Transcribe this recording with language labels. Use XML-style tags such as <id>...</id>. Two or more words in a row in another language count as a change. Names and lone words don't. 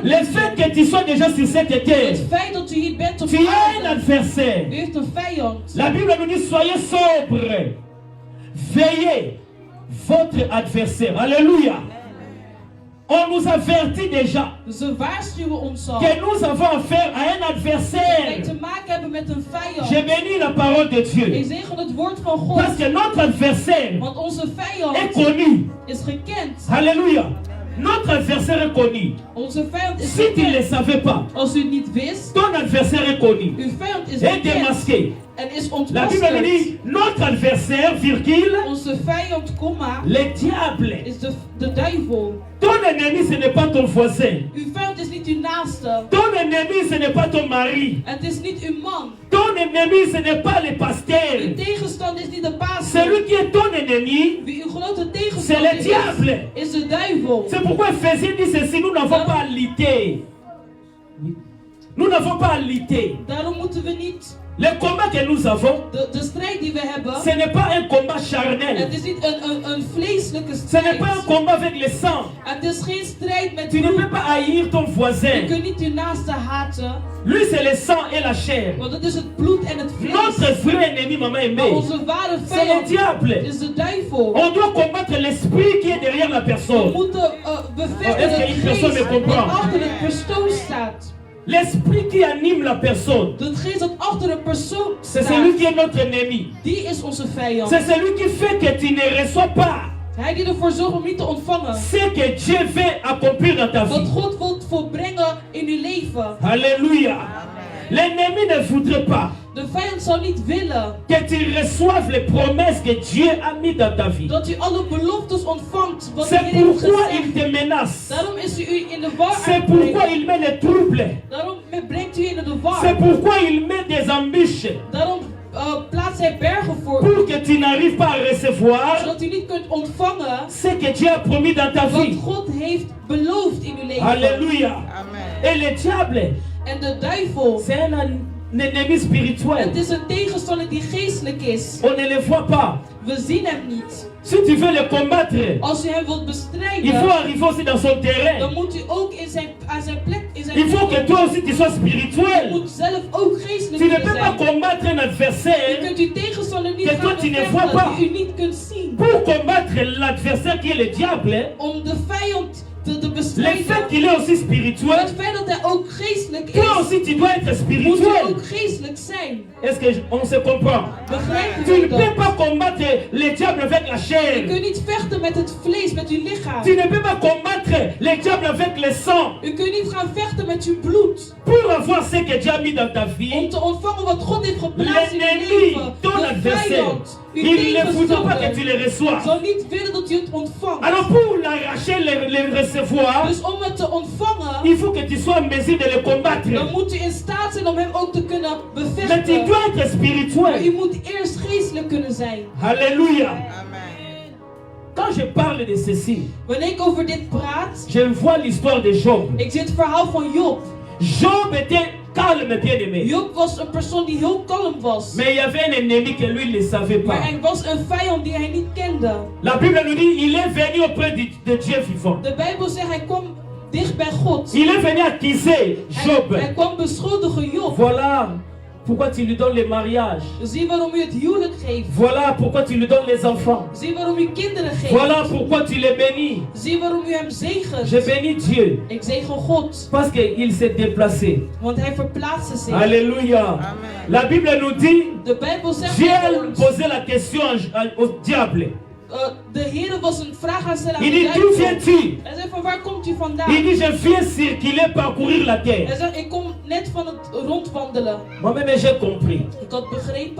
<fr>le</fr> <nl>bent.</nl> <fr>fait que tu sois déjà sur cette terre,</fr> <nl>Het feit dat u hier bent op</nl> <fr>tu as un</fr> <nl>aarde.</nl> <fr>adversaire.</fr> <nl>U heeft een vijand.</nl> <fr>La Bible nous dit soyez sobres, veillez votre adversaire. Alléluia. On nous avertit déjà</fr> <nl>Ze waarschuwen ons al.</nl> <fr>que nous avons affaire à un</fr> <nl>Dat wij</nl> <fr>adversaire.</fr> <nl>te maken hebben met een vijand.</nl> <fr>Je bénis la parole de</fr> <nl>Ik</nl> <fr>Dieu.</fr> <nl>zeg het woord van God.</nl> <fr>Parce que notre adversaire</fr> <nl>Want onze</nl> <fr>est</fr> <nl>vijand</nl> <fr>connu.</fr> <nl>is gekend.</nl> <fr>Alléluia. Notre adversaire est connu.</fr> <nl>Onze vijand is</nl> <fr>Si tu ne le</fr> <nl>gekend.</nl> <fr>savais pas,</fr> <nl>Als u het niet wist,</nl> <fr>ton adversaire est connu.</fr> <nl>uw vijand is</nl> <fr>Et</fr> <nl>gekend.</nl> <fr>démasqué.</fr> <nl>En is</nl> <fr>La Bible nous</fr> <nl>ontmaskerd.</nl> <fr>dit notre adversaire, virgule,</fr> <nl>Onze vijand, komma,</nl> <fr>le diable.</fr> <nl>is de duivel.</nl> <fr>Ton ennemi, ce n'est pas ton voisin.</fr> <nl>Uw vijand is niet uw naaste.</nl> <fr>Ton ennemi, ce n'est pas ton mari.</fr> <nl>Het is niet uw man.</nl> <fr>Ton ennemi, ce n'est pas le</fr> <nl>Uw</nl> <fr>pasteur.</fr> <nl>tegenstander is niet de pastor.</nl> <fr>Celui qui est ton ennemi,</fr> <nl>Wie uw grote</nl> <fr>c'est</fr> <nl>tegenstander</nl> <fr>le diable.</fr> <nl>is de duivel.</nl> <fr>C'est pourquoi Ephésiens dit ceci, nous n'avons pas à lutter. Nous n'avons pas à lutter.</fr> <nl>Daarom moeten we niet</nl> <fr>Le combat que nous avons,</fr> <nl>de strijd die we hebben.</nl> <fr>ce n'est pas un combat charnel.</fr> <nl>Het is niet een vleeselijke</nl> <fr>Ce n'est</fr> <nl>strijd.</nl> <fr>pas un combat avec le sang.</fr> <nl>Het is geen strijd met</nl> <fr>Tu ne peux</fr> <nl>bloed.</nl> <fr>pas haïr ton</fr> <nl>Je</nl> <fr>voisin.</fr> <nl>kunt niet uw naaste haten.</nl> <fr>Lui, c'est le sang et la chair.</fr> <nl>Want het is het bloed en het</nl> <fr>Notre</fr> <nl>vlees.</nl> <fr>vrai ennemi, maman</fr> <nl>Maar</nl> <fr>aimée,</fr> <nl>onze ware</nl> <fr>c'est le</fr> <nl>vijand</nl> <fr>diable.</fr> <nl>is de duivel.</nl> <fr>On doit combattre l'esprit qui est derrière la</fr> <nl>We</nl> <fr>personne.</fr> <nl>moeten bevechten</nl> <fr>est-ce</fr> <nl>de</nl> <fr>qu'une personne</fr> <nl>geest</nl> <fr>me comprend?</fr> <nl>dat achter de persoon staat.</nl> <fr>L'esprit qui anime la personne,</fr> <nl>De geest dat achter een persoon</nl> <fr>c'est celui</fr> <nl>staat.</nl> <fr>qui est notre ennemi.</fr> <nl>Die is onze vijand.</nl> <fr>C'est celui qui fait que tu ne reçois pas</fr> <nl>Hij die ervoor zorgt om niet te ontvangen.</nl> <fr>ce que Dieu veut accomplir dans ta</fr> <nl>Wat</nl> <fr>vie.</fr> <nl>God wil volbrengen in uw leven.</nl> <fr>Alléluia. L'ennemi ne voudrait pas</fr> <nl>De vijand zal niet willen</nl> <fr>que tu reçoives les promesses que Dieu a mis dans ta vie.</fr> <nl>dat u alle beloftes ontvangt wat de</nl> <fr>C'est</fr> <nl>Heer heeft</nl> <fr>pourquoi il</fr> <nl>gezegd.</nl> <fr>te menace.</fr> <nl>Daarom is u in de war</nl> <fr>C'est</fr> <nl>aan het</nl> <fr>pourquoi</fr> <nl>brengen.</nl> <fr>il met les troubles.</fr> <nl>Daarom brengt u in de war.</nl> <fr>C'est pourquoi il met des embûches</fr> <nl>Daarom plaatst hij bergen voor u.</nl> <fr>pour que tu n'arrives pas à recevoir</fr> <nl>Zodat u niet kunt ontvangen</nl> <fr>ce que Dieu a promis dans ta</fr> <nl>wat</nl> <fr>vie.</fr> <nl>God heeft beloofd in uw leven.</nl> <fr>Alléluia. Et le diable,</fr> <nl>En de duivel,</nl> <fr>c'est un ennemi spirituel.</fr> <nl>het is een tegenstander die geestelijk is.</nl> <fr>On ne le voit pas.</fr> <nl>We zien hem niet.</nl> <fr>Si tu veux le combattre,</fr> <nl>Als u hem wilt</nl> <fr>il faut</fr> <nl>bestrijden,</nl> <fr>arriver aussi dans son</fr> <nl>dan</nl> <fr>terrain.</fr> <nl>moet u ook aan zijn plek, in zijn</nl> <fr>Il faut que</fr> <nl>plek.</nl> <fr>toi aussi tu sois</fr> <nl>U</nl> <fr>spirituel.</fr> <nl>moet zelf ook geestelijk</nl> <fr>Tu ne</fr> <nl>kunnen</nl> <fr>peux pas</fr> <nl>zijn.</nl> <fr>combattre un</fr> <nl>U</nl> <fr>adversaire</fr> <nl>kunt uw tegenstander niet</nl> <fr>Que</fr> <nl>gaan</nl> <fr>toi tu ne vois</fr> <nl>bevechten</nl> <fr>pas.</fr> <nl>die u niet kunt zien.</nl> <fr>pour combattre l'adversaire qui est le diable.</fr> <nl>Om de vijand te</nl> <fr>Le fait</fr> <nl>bestrijden.</nl> <fr>qu'il est aussi spirituel,</fr> <nl>Het feit dat hij ook geestelijk</nl> <fr>toi</fr> <nl>is,</nl> <fr>aussi tu dois être</fr> <nl>moet u</nl> <fr>spirituel.</fr> <nl>ook geestelijk zijn.</nl> <fr>Est-ce qu'on se comprend?</fr> <nl>Begrijpt</nl> <fr>Tu</fr> <nl>u</nl> <fr>ne peux</fr> <nl>dat?</nl> <fr>pas combattre le diable avec la</fr> <nl>Je</nl> <fr>chair.</fr> <nl>kunt niet vechten met het vlees, met uw lichaam.</nl> <fr>Tu ne peux pas combattre le diable avec le sang.</fr> <nl>U kunt niet gaan vechten met uw bloed.</nl> <fr>Pour avoir ce que Dieu a mis dans ta</fr> <nl>Om</nl> <fr>vie,</fr> <nl>te ontvangen wat God heeft geplaatst in uw</nl> <fr>l'ennemi,</fr> <nl>leven.</nl> <fr>ton</fr> <nl>De</nl> <fr>adversaire,</fr> <nl>vijand, uw</nl> <fr>il ne voudra pas que tu</fr> <nl>tegenstander,</nl> <fr>le reçoives.</fr> <nl>zal niet willen dat u het ontvangt.</nl> <fr>Alors pour l'arracher, le recevoir,</fr> <nl>Dus om het te ontvangen,</nl> <fr>il faut que tu sois en mesure de le</fr> <nl>dan</nl> <fr>combattre.</fr> <nl>moet u in staat zijn om hem ook te kunnen</nl> <fr>Mais tu</fr> <nl>bevechten.</nl> <fr>dois être</fr> <nl>Maar u</nl> <fr>spirituel.</fr> <nl>moet eerst geestelijk kunnen zijn.</nl> <fr>Alléluia. Quand je parle de ceci,</fr> <nl>Wanneer ik over dit praat,</nl> <fr>je vois l'histoire de Job.</fr> <nl>ik zie het verhaal van Job.</nl> <fr>Job était calme, bien-aimé.</fr> <nl>Job was een persoon die heel kalm was.</nl> <fr>Mais il y avait un ennemi que lui ne savait</fr> <nl>Maar</nl> <fr>pas.</fr> <nl>er was een vijand die hij niet kende.</nl> <fr>La Bible nous dit il est venu auprès de Dieu vivant.</fr> <nl>De Bijbel zegt hij kwam dicht bij God.</nl> <fr>Il est venu accuser Job.</fr> <nl>Hij kwam beschuldigen Job.</nl> <fr>Voilà, pourquoi tu lui donnes les mariages.</fr> <nl>Zie waarom u het huwelijk geeft.</nl> <fr>Voilà pourquoi tu lui donnes les enfants.</fr> <nl>Zie waarom u kinderen geeft.</nl> <fr>Voilà pourquoi tu les bénis.</fr> <nl>Zie waarom u hem zegent.</nl> <fr>Je bénis Dieu.</fr> <nl>Ik zegen God.</nl> <fr>Parce qu'il s'est déplacé.</fr> <nl>Want hij verplaatste zich.</nl> <fr>Alléluia. La Bible nous dit,</fr> <nl>De Bijbel zegt</nl> <fr>Dieu</fr> <nl>tegen ons,</nl> <fr>posait la question au diable.</fr> <nl>de Heer was een vraag aan stellen aan</nl> <fr>Il</fr> <nl>de</nl> <fr>dit, d'où</fr> <nl>duivel.</nl> <fr>viens-tu?</fr> <nl>Hij zei van waar komt u vandaan?</nl> <fr>Il dit, je viens circuler, parcourir la</fr> <nl>Hij</nl> <fr>terre.</fr> <nl>zei ik kom net van het rondwandelen.</nl> <fr>Moi-même, j'ai compris</fr> <nl>Ik had begrepen</nl>